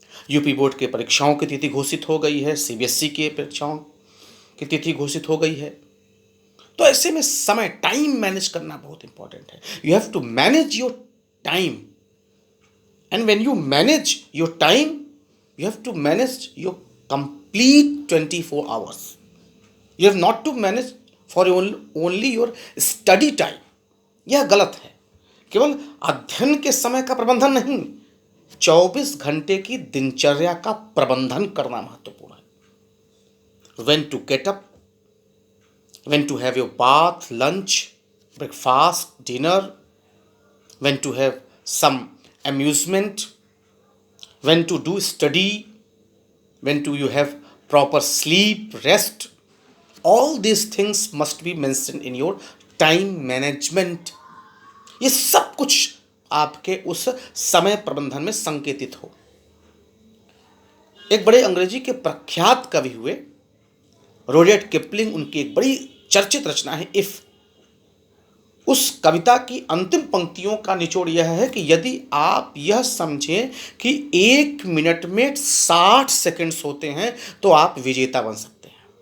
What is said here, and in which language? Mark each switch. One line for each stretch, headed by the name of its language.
Hindi: UP board के परीक्षाओं की तिथि घोषित हो गई है। सीबीएसई के परीक्षाओं की तिथि घोषित हो गई है। तो ऐसे में समय, टाइम मैनेज करना बहुत इंपॉर्टेंट है।
English: You have to manage your time, and when you manage your time you have to manage your complete 24 hours. You have not to manage for only your study time.
Hindi: यह गलत है। केवल अध्ययन के समय का प्रबंधन नहीं, 24 घंटे की दिनचर्या का प्रबंधन करना महत्वपूर्ण है।
English: When to get up, when to have your bath, lunch, breakfast, dinner, when to have some amusement, when to do study, when to you have proper sleep, rest, all these things must be mentioned in your time management.
Hindi: ये सब कुछ आपके उस समय प्रबंधन में संकेतित हो। एक बड़े अंग्रेजी के प्रख्यात कवि हुए रुडयार्ड किपलिंग, उनकी एक बड़ी चर्चित रचना है इफ। उस कविता की अंतिम पंक्तियों का निचोड़ यह है कि यदि आप यह समझें कि 1 मिनट में 60 सेकंड्स होते हैं तो आप विजेता बन सकते हैं।